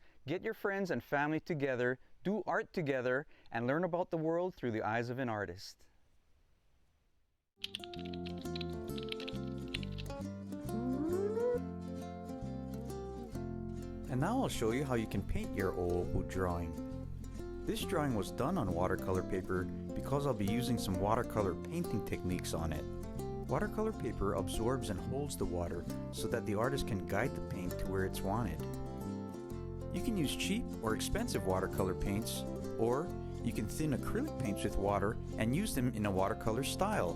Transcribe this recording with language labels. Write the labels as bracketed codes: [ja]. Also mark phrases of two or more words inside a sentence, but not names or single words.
[en] Get your friends and family together, do art together, and learn about the world through the eyes of an artist. And now I'll show you how you can paint your ʻoʻopu drawing. This drawing was done on watercolor paper because I'll be using some watercolor painting techniques on it. Watercolor paper absorbs and holds the water so that the artist can guide the paint to where it's wanted. You can use cheap or expensive watercolor paints, or you can thin acrylic paints with water and use them in a watercolor style.